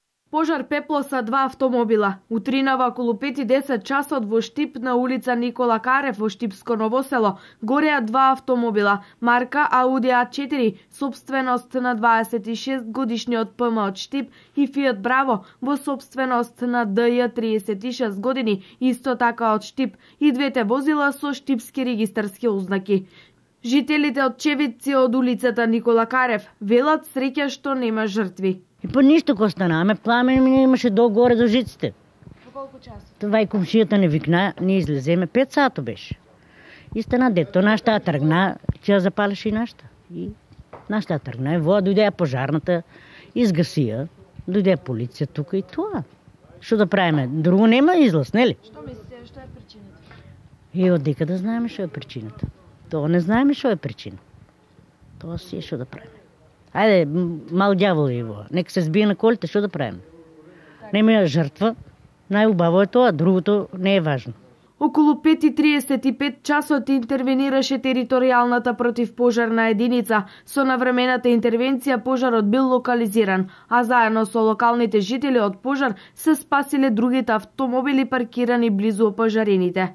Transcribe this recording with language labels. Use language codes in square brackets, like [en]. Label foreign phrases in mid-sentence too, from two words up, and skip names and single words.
[mk] Пожар пеплоса 2 автомобила. Утринава околу 5:10 часот во Штип на улица Никола Карев во Штипско Ново село гореа 2 автомобила марка Ауди А4, собственост на 26 годишниот ПМ од Штип и Фиат Браво во собственост на ДЈ 36 години, исто така од Штип, и двете возила со штипски регистарски ознаки. Жителите од Чевици од улицата Никола Карев велат среќа што нема жртви. [bg] И по нищо ко станаме, пламен ми имаше долу-горе до жиците. [mk] По колку часот? [bg] Това и комшията не викна, ние излеземе, 5 сата беше. И стана дето, нашата тръгна, тя запалеше и нашата. И нашата тръгна, вода дойде пожарната, изгаси я, дойде полиция тук и това. Що да правиме? Друго нема излъз, не ли? Що мислите, що е причината? И отдека да знаем, що е причината. То не знаем, що е причина. То си е, що да правим. Айде, мал дявол е его. Нека се сбие на колите, що да правим? Нема жертва, най-убаво е това, другото не е важно. [mk] Околу 5:35 часот интервенираше територијалната противпожарна единица. Со навремената интервенција пожарот бил локализиран, а заедно со локалните жители од пожар се спасиле другите автомобили паркирани близу пожарените.